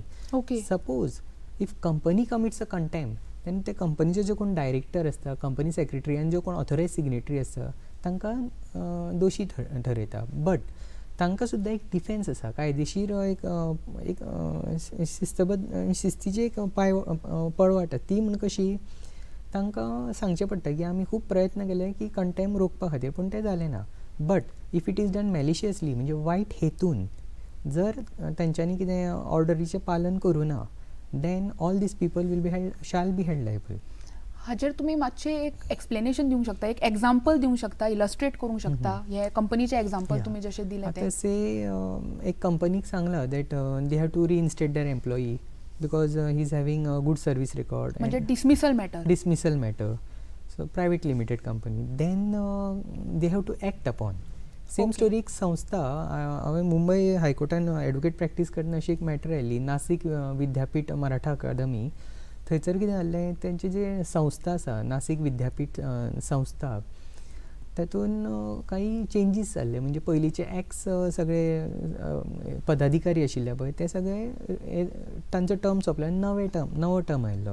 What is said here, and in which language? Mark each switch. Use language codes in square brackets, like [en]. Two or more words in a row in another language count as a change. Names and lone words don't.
[en] suppose if company commits a contempt, [kok] तेन्ना ते कंपनीचे जो कोण डायरेक्टर आसता, [en] company secretary [kok] आनी जो कोण [en] authorise signatory [kok] आसता तांकां दोशी ठरयता. बट तांकां सुद्दां एक डिफेन्स आसा, कायदेशीर एक शिस्तीची एक पळवाट. ती म्हण कशी, तांकां सांगचें पडटा की आमी खूब प्रयत्न केले की कंटेम्प्ट रोखपा खातीर, पूण तें जालें ना. [en] but if it is done maliciously, [kok] म्हणजे वायट हेतून जर तांच्यांनी कितें ऑर्डरीचें पालन करूं ना, [en] then all these people shall be held liable. [kok] हाजेर तुमी मातशें एक एक्सप्लेनेशन दिवंक शकता, एक एग्जाम्पल दिवंक शकता, इलस्ट्रेट करूंक शकता हे कंपनीचे एग्जाम्पल तुमी जशें दिलें तें. से एक कंपनीक सांगला [en] that they have to reinstate their employee because he is having a good service record, [kok] म्हणजे [en] dismissal matter. so private limited company, then they have to act upon. same story [kok] एक संस्था, हांवें मुंबय हायकोर्टान [en] advocate practice [kok] करतना अशी एक मॅटर आयली, नासीक विद्यापीठ मराठा अकादमी. थंयसर कितें जाल्लें, तेंचे जे संस्था आसा, नासीक विद्यापीठ संस्था, तातूंत काही चेंजीस जाल्ले. म्हणजे पयलींचे एक्स सगळे पदाधिकारी आशिल्ले पळय, ते सगळे तांचो टर्म सोंपलो, नवो टर्म आयिल्लो.